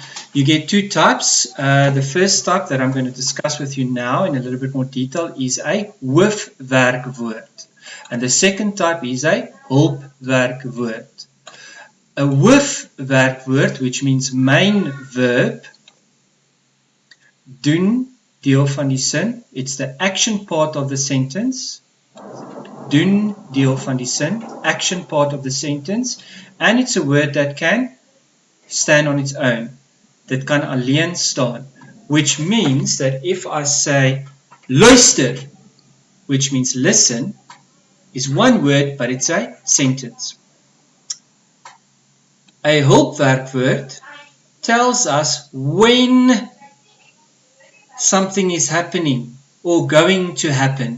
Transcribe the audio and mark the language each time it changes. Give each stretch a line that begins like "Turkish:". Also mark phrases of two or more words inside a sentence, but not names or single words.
English: You get two types. The first type that I'm going to discuss with you now in a little bit more detail is a hoofwerkwoord. And the second type is a hulpwerkwoord. A hoofwerkwoord, which means main verb,
Afrikaans: doen deel van die sin.
English: It's the action part of the sentence.
Afrikaans: Doen deel van die sin,
English: action part of the sentence. And it's a word that can stand on its own.
Afrikaans: That kan alleen staan.
English: Which means that if I say luister, which means listen, is one word, but it's a sentence. A hulpwerkwoord tells us when something is happening or going to happen.